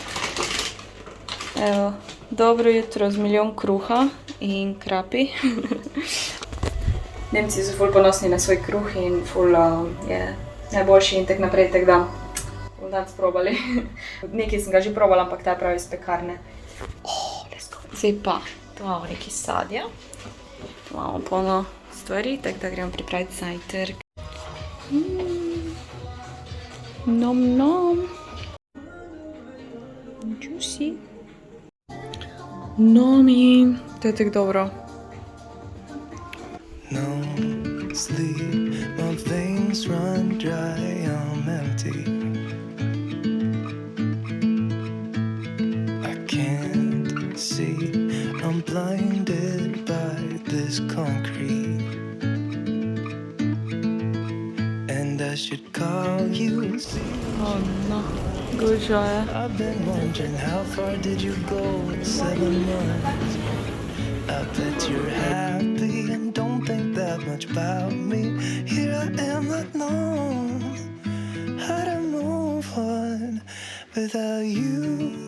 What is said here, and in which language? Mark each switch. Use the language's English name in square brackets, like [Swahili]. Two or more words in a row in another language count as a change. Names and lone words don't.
[Slovenian] Evo, dobro jutro z milijon kruha in krapi. Nemci so ful ponosni na svoj kruh in ful je najboljši in tak naprej, tak da bomo danes probali. Nekaj sem ga že probala, ampak ta je prav iz pekarne. [English] Let's go. [Slovenian] Zdaj pa, tu imamo nekaj sadja. Tu imamo polno stvari, tako da gremo pripraviti zajtrk. [English] Nom nom. Juicy. Nomi. [Slovenian] To je tako dobro. [English] no sleep. My veins run dry, I'm empty. I can't see, I'm blinded by this concrete. And I should call you. Oh no, [Slovenian] gužva je. [English] I've been wondering how far did you go in 7 months? I bet you're happy and don't think that much about me. Here I am not knowing how to move on without you.